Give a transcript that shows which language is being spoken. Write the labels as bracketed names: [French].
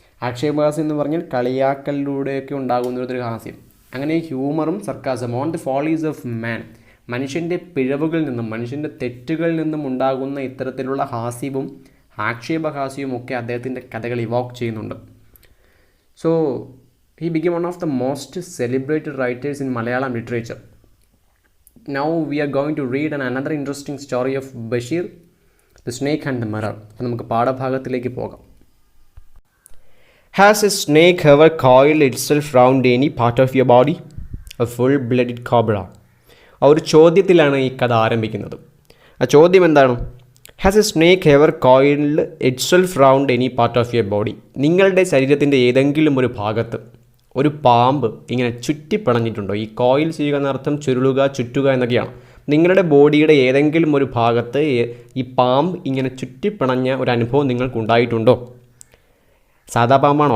[Malayalam] ആക്ഷേപഹാസ്യം എന്ന് പറഞ്ഞാൽ കളിയാക്കലിലൂടെയൊക്കെ ഉണ്ടാകുന്ന ഒരു ഹാസ്യം. അങ്ങനെ ഹ്യൂമറും [English] sarcasm on the follies of man, [Malayalam] മനുഷ്യൻ്റെ പിഴവുകളിൽ നിന്നും മനുഷ്യൻ്റെ തെറ്റുകളിൽ നിന്നും ഉണ്ടാകുന്ന ഇത്തരത്തിലുള്ള ഹാസ്യവും ആക്ഷേപഹാസ്യവും ഒക്കെ അദ്ദേഹത്തിൻ്റെ കഥകൾ ഇവോക്ക് ചെയ്യുന്നുണ്ട്. [English] So he became one of the most celebrated writers in Malayalam literature. Now we are going to read another interesting story of Bashir, The Snake and the Mirror. [Malayalam] നമുക്ക് പാഠഭാഗത്തിലേക്ക് പോകാം. [English] Has a snake ever coiled itself round any part of your body? A full-blooded cobra. [Malayalam] ആ ഒരു ചോദ്യത്തിലാണ് ഈ കഥ ആരംഭിക്കുന്നത്. ആ ചോദ്യം എന്താണ്? [English] Has a snake ever coiled itself round any part of your body? [Malayalam] നിങ്ങളുടെ ശരീരത്തിൻ്റെ ഏതെങ്കിലും ഒരു ഭാഗത്ത് ഒരു പാമ്പ് ഇങ്ങനെ ചുറ്റിപ്പിണഞ്ഞിട്ടുണ്ടോ? ഈ കോയിൽ ചെയ്യുക എന്നർത്ഥം ചുരുളുക, ചുറ്റുക എന്നൊക്കെയാണ്. നിങ്ങളുടെ ബോഡിയുടെ ഏതെങ്കിലും ഒരു ഭാഗത്ത് ഈ പാമ്പ് ഇങ്ങനെ ചുറ്റിപ്പിണഞ്ഞ ഒരു അനുഭവം നിങ്ങൾക്കുണ്ടായിട്ടുണ്ടോ? സാധാ പാമ്പാണോ?